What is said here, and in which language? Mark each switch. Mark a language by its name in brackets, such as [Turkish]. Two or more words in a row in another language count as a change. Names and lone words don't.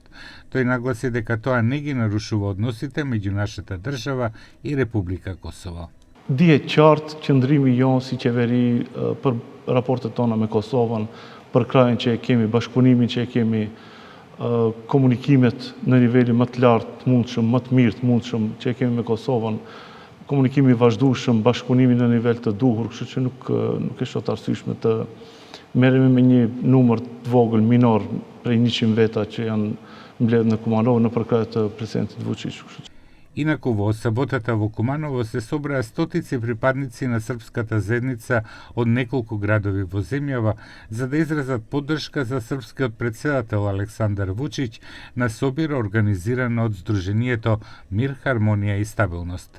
[Macedonian] Тој нагласи дека тоа не ги нарушува односите меѓу нашата држава и Република Косово. [Albanian] Dihet qartë qëndrimi jonë si qeveri për raportet tona me Kosovën, për krajin që e kemi, bashkëpunimin që e kemi, komunikimet në nivelin më të lartë të mundshëm, më të mirë të mundshëm që e kemi me Kosovën, komunikimi i vazhdueshëm, bashkëpunimi në nivel të duhur, kështu që nuk e shoh të arsyeshme të merremi me një numër të vogël minor prej 100 veta që janë mbledhur në Kumanovo në përkrah të presidentit Vučić. [Macedonian] Инаку во саботата во Куманово се собраа стотици припадници на српската заедница од неколку градови во земјава за да изразат поддршка за српскиот претседател Александар Вучиќ на собир организиран од Сдруженијето Мир, хармонија и стабилност.